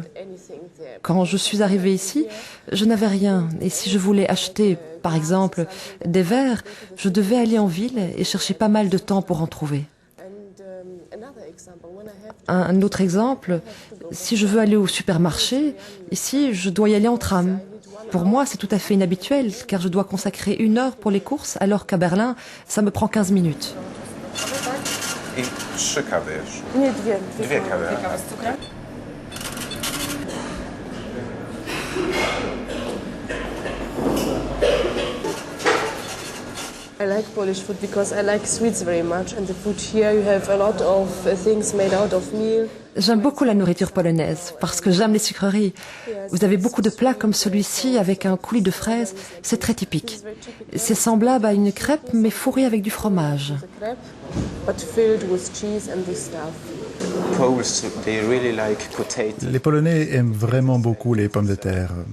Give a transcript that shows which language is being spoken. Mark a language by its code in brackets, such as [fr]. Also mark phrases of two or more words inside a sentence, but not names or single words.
[fr] Quand je suis arrivée ici, je n'avais rien, et si je voulais acheter, par exemple, des verres, je devais aller en ville et chercher pas mal de temps pour en trouver. Un autre exemple, si je veux aller au supermarché, ici, je dois y aller en tram. Pour moi, c'est tout à fait inhabituel, car je dois consacrer 1 heure pour les courses, alors qu'à Berlin, ça me prend 15 minutes. [pl] I 3 kawy już. Nie, 2. 2 kawy. 2 kawy z cukrem. [en] I like Polish food because I like sweets very much, and the food here you have a lot of things made out of meal. [fr] J'aime beaucoup la nourriture polonaise parce que j'aime les sucreries. Vous avez beaucoup de plats comme celui-ci avec un coulis de fraises, c'est très typique. C'est semblable à une crêpe mais fourrée avec du fromage. Les Polonais aiment vraiment beaucoup les pommes de terre.